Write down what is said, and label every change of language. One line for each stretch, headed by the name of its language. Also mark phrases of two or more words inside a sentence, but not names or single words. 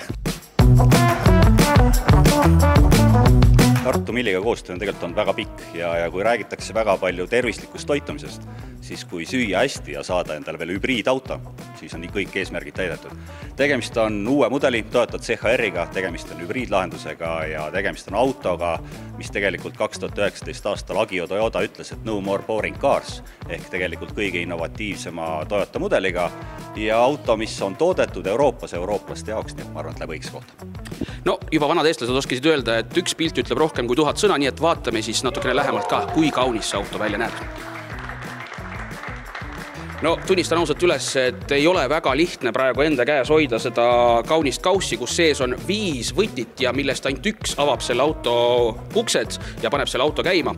Estonian: Tartu Milliga koostöö on tegelikult väga pikk ja kui räägitakse väga palju tervislikust toitumisest, siis kui süüa hästi ja saada endale veel hübriidauto, siis on kõik eesmärgid täidetud. Tegemist on uue mudeli, toetud CHR-iga, tegemist on hübriidlahendusega ja tegemist on autoga, mis tegelikult 2019 aastal Agio Toyota ütles, et
English: no more boring cars,
Estonian: ehk tegelikult kõige innovatiivsema Toyota mudeliga ja auto, mis on toodetud Euroopas eurooplaste jaoks, nii et ma arvan, et läheb õiges kohta. No, juba vanad eestlased oskasid öelda, et üks pilt ütleb rohkem kui 1000 sõna, nii et vaatame siis natukene lähemalt ka, kui kaunis see auto välja näeb. No, tunnistan ausalt üles, et ei ole väga lihtne praegu enda käes hoida seda kaunist kaussi, kus sees on 5 võtit ja millest ainult 1 avab selle auto uksed ja paneb selle auto käima.